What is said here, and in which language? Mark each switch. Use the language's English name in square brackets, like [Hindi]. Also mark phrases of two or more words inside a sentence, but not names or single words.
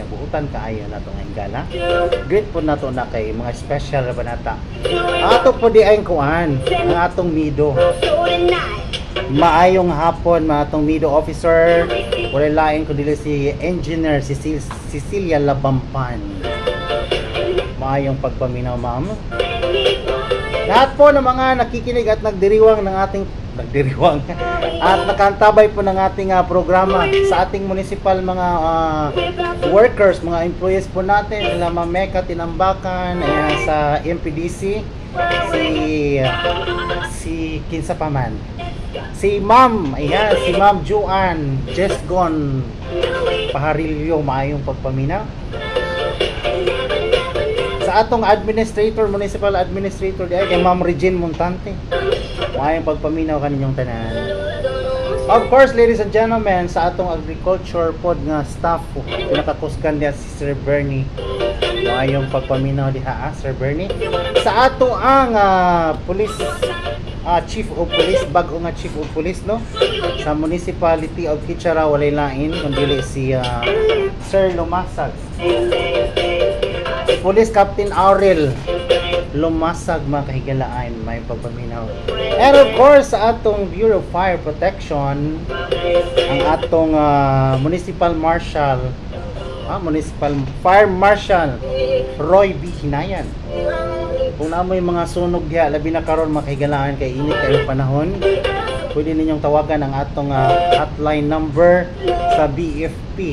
[Cebuano] Buutan kaayo nato nga higala. Great po nato na kay mga special ba nata. Ato po di ay kuan ang atong Mido. Maayong hapon mga atong Mido officer. Walay lain kundi si Engineer Cecilia Labampan. Maayong pagpaminaw ma'am. [Filipino] Lahat po ng mga nakikinig at nagdiriwang ng ating at nakantabay po ng ating programa sa ating municipal mga workers, mga employees po natin, sila Ma'am Mecca Tinambakan, sa MPDC, si Kinsa Paman, si Ma'am Juan Jesgon Paharilyo, [Cebuano] maayong pagpaminaw. Sa atong [English] municipal administrator [Cebuano] diay kay Ma'am Regine Montante, maayong pagpaminaw kaninyong tanan. [English] Of course, ladies and gentlemen, [Cebuano] sa atong agriculture pod nga staff, pinakakusgan diya si Sir Bernie, maayong pagpaminaw diha Sir Bernie. Sa ato ang [English] police chief of police, [Cebuano] bago nga [English] chief of police [Cebuano] no, sa [English] municipality of Kitcharaw, [Cebuano] walay lain kundi si Sir Lumasag, Police Captain Aurel Lumasag, mga kahigalaan, may pagpaminaw. [English] And of course, [Cebuano] sa atong Bureau of Fire Protection, ang atong Municipal Fire Marshal Roy B. Hinayan. Kung namoy mga sunog diha, labi na karon mga kahigalaan kay init kayo panahon, pwede ninyong tawagan ang atong [English] hotline number [Cebuano] sa BFP.